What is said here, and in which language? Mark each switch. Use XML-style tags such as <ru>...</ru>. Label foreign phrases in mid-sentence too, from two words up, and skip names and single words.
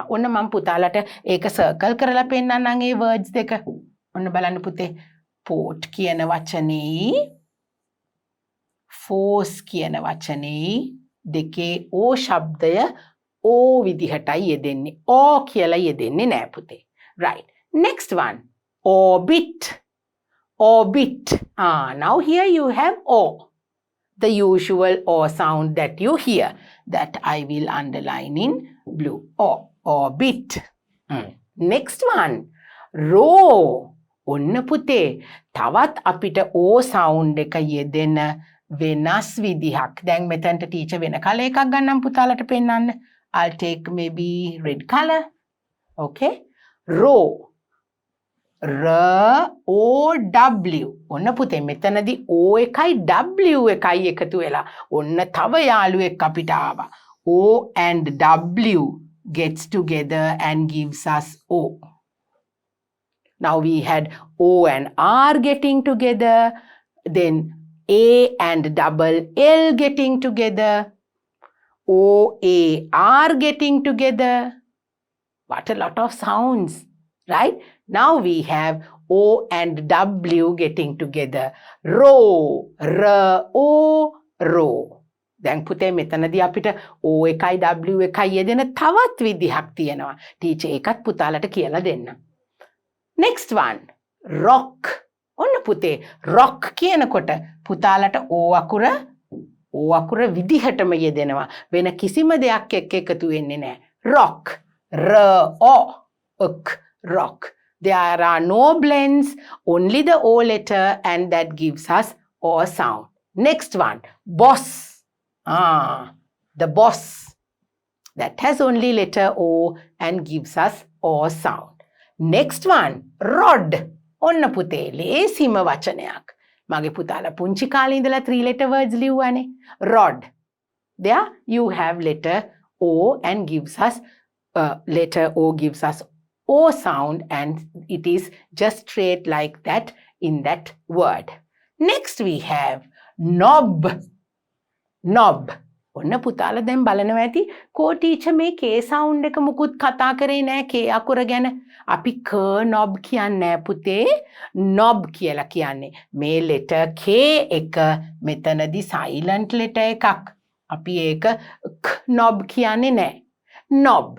<si>ඔන්න මම පුතාලට ඒක circle කරලා පෙන්නන්නම් ඒ words දෙක. ඔන්න බලන්න පුතේ. Port කියන වචනේ force කියන වචනේ දෙකේ O ශබ්දය O විදිහටයි යෙදෙන්නේ. O කියලා යෙදෙන්නේ නෑ පුතේ.</si> <en>Right. Next one. Orbit. Orbit. Now here you have O. The usual O sound that you hear. That I will underline in blue. O. Orbit. Next one. Row.</en> <si>ඔන්න පුතේ තවත් අපිට</si> <en>O sound</en> <si>එක යෙදෙන වෙනස් විදිහක්. දැන් මෙතනට ටීචර් වෙන කලර් එකක් ගන්නම් පුතාලට පෙන්නන්න.</si> <en>I'll take maybe red color. Okay? Row. R-O-W.</en> <si>ඔන්න පුතේ මෙතනදී O එකයි W එකයි එකතු වෙලා ඔන්න තව යාළුවෙක් අපිට ආවා.</si> <en>O and W gets together and gives us O. Now we had O and R getting together, then A and double L getting together. O, A, R getting together. What a lot of sounds, right? Now we have O and W getting together. Row, R, O, row.</en> <si>දැන් පුතේ මෙතනදී අපිට O එකයි W එකයි යෙදෙන තවත් විදිහක් තියෙනවා. ටීචර් ඒකත් පුතාලට කියලා දෙන්න.</si> <en>Next one, rock.</en> <si>ඔන්න පුතේ rock කියනකොට පුතාලට O අකුර විදිහටම යෙදෙනවා. වෙන කිසිම දෙයක් එක්ක එකතු වෙන්නේ නැහැ.</si> <en>Rock. R, O, ok, rock. There are no blends, only the O letter, and that gives us O sound. Next one, boss. The boss. That has only letter O and gives us O sound. Next one, rod.</en> <si>ඔන්න පුතේ ලේසිම වචනයක්. මගේ පුතාලා පුංචි කාලේ ඉඳලා 3</si> <en>letter words</en> <si>ලිව්වනේ. Rod.</si> <en>There you have letter O and gives us letter O gives us O sound, and it is just straight like that in that word. Next we have knob. Knob.</en> <si>ඔන්න පුතාලා දැන් බලනවා ඇති කෝ ටීචර් මේ</si> <en>K sound</en> <si>එක මුකුත් කතා කරේ නෑ K අකුර ගැන. අපි ක knob කියන්නේ නෑ පුතේ. knob කියලා කියන්නේ මේ</si> <en>letter K</en> <si>එක මෙතනදී</si> <en>silent letter</en> <si>එකක්. අපි ඒක knob කියන්නේ නෑ. knob.</si>